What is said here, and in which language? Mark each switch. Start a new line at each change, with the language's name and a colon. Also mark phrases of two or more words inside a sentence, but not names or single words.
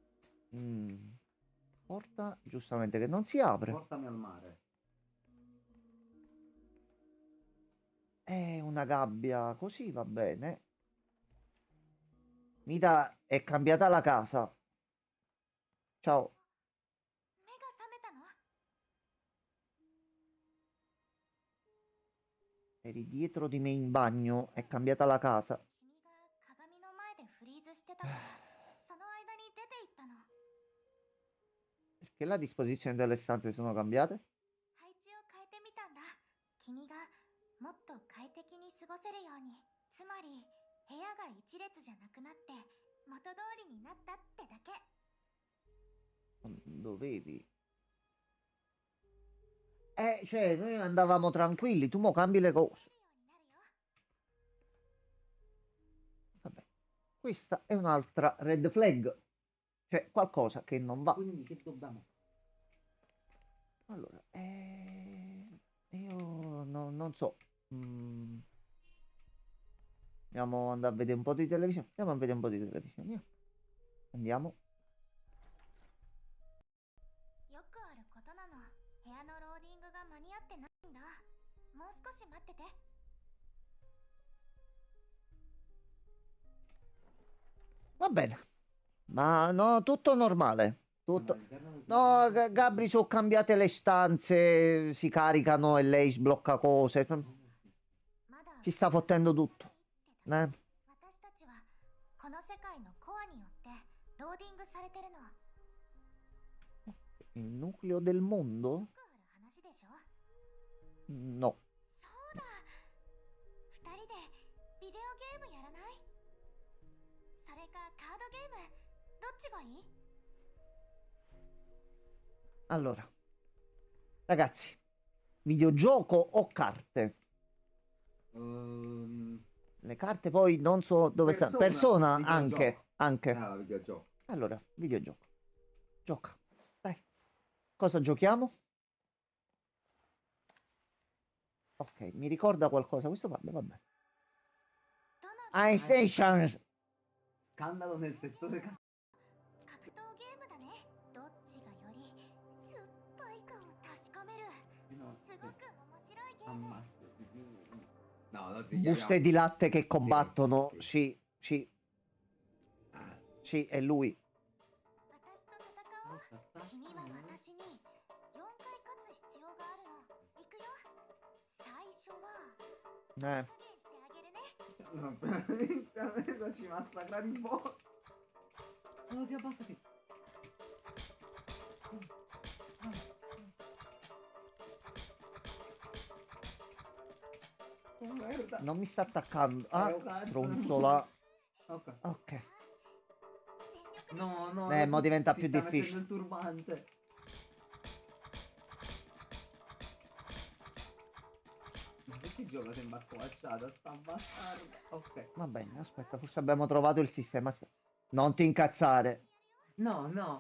Italian: Porta, giustamente, che non si apre. Portami al mare. È una gabbia, così va bene. Mita, è cambiata la casa. Ciao.
Japanese: 目が覚めたの？
Italian: Eri dietro di me in bagno, è cambiata la casa.
Japanese: 君が鏡の前でフリーズしてたからその間に出て行ったの。
Italian: Perché la disposizione delle stanze sono cambiate?
Japanese: 配置を変えてみたんだ。君がもっと快適に過ごせるように。つまり部屋が一列じゃなくなって元通りになったってだけ。
Italian: Non dovevi. Cioè, noi andavamo tranquilli, tu mo cambi le cose. Vabbè. Questa è un'altra
English: red flag.
Italian: Cioè, qualcosa che non va. Quindi che dobbiamo fare? Allora, io non so. Andiamo ad andare a vedere un po' di televisione. Andiamo a vedere un po' di televisione. Andiamo.
Japanese: よくあることなの。部屋のローディングが間に合ってないんだ。もう少し待ってて。
Italian: Va bene. Ma no, tutto normale. Tutto. all'interno del No, personaggio. Gabri, sono cambiate le stanze, si caricano e lei sblocca cose.
Japanese: まだ
Italian: Si sta fottendo tutto.
Japanese: ないって
Italian: Eh?
Japanese: 私たちはこの世界のコアによってローディングされてるの。よ
Italian: Il nucleo del mondo?
Japanese: くある話でしょ。
Italian: No.
Japanese: そうだ。二人でビデオゲームやらない？それかカードゲーム、どっちがいい？
Italian: Allora, ragazzi, videogioco o carte? Le carte poi non so dove stanno. Persona videogioco. anche. Ah, videogioco. Allora, videogioco. Gioca. Dai. Cosa giochiamo? Ok, mi ricorda qualcosa. Questo vabbè.
Japanese: どの
Italian: PlayStation. Scandalo nel settore
Japanese: 格闘ゲームだね。どっちがより酸っぱいかを確かめる。
Italian: casino.
Japanese: すごく面白いゲーム。
Italian: Ammazzo. No, non si Buste di latte che combattono. Sì. Sì. Sì, è lui.
Japanese: 私と戦おう。君は私に4回勝つ必要があるの。行くよ。最初は加減してあげるね。
Italian: Inizialmente ci massacra di botte. No, ti abbassati. Oh, merda. Non mi sta attaccando. Ah, Oh, cazzo. stronzola. Ok. Ok. No, no. Mo diventa si più sta difficile. mettendo il turbante. Ma perché gioca sembra accovacciata? Sta bastarda. Ok. Va bene, aspetta, forse abbiamo trovato il sistema. Aspetta. Non ti incazzare. No, no.